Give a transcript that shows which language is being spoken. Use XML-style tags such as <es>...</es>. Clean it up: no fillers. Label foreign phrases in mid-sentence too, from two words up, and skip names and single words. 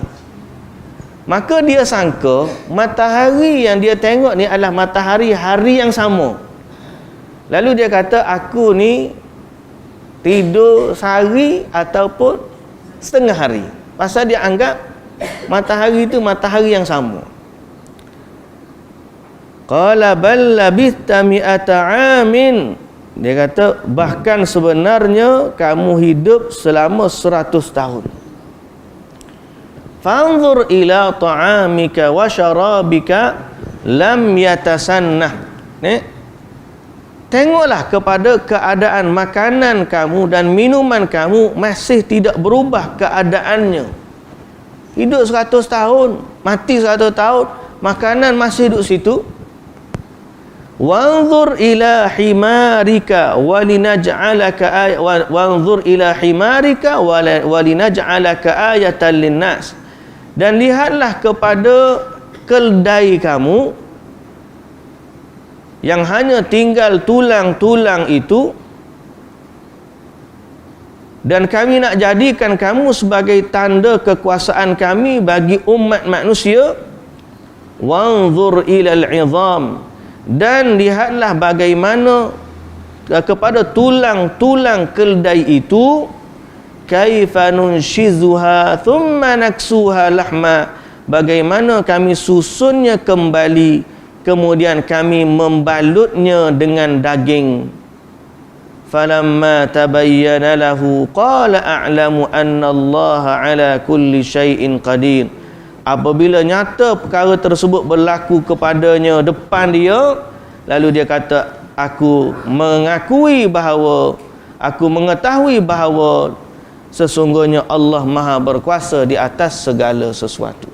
<ms>Maka dia sangka matahari yang dia tengok ni adalah matahari hari yang sama. Lalu dia kata, aku ni tidur sehari ataupun setengah hari. Pasal dia anggap matahari itu matahari yang sama.</ms> <ar>قال بل لبثت مائة عام.</ar> <ms>Dia kata bahkan sebenarnya kamu hidup selama 100 tahun.</ms> <ar>فانظر إلى طعامك وشرابك لم يتسنه.</ar> <ms>Tengoklah kepada keadaan makanan kamu dan minuman kamu masih tidak berubah keadaannya. Hidup 100 tahun, mati 100 tahun, makanan masih duduk situ.</ms> <ar>وانظر إلى حمارك ولنجعلك وانظر إلى حمارك ولنجعلك آية للناس.</ar> <ms>Dan lihatlah kepada keldai kamu yang hanya tinggal tulang-tulang itu, dan kami nak jadikan kamu sebagai tanda kekuasaan kami bagi umat manusia.</ms> <ar>وانظر إلى العظام,</ar> <ms>dan lihatlah bagaimana kepada tulang-tulang keldai itu,</ms> <ar>كيف ننشزها ثم نكسوها لحما,</ar> <ms>bagaimana kami susunnya kembali kemudian kami membalutnya dengan daging.</ms> <ar>فلما تبين له قال أعلم أن الله على كل شيء قدير.</ar> <ms>Apabila nyata perkara tersebut berlaku kepadanya depan dia, lalu dia kata, aku mengetahui bahawa sesungguhnya Allah Maha berkuasa di atas segala sesuatu.</ms>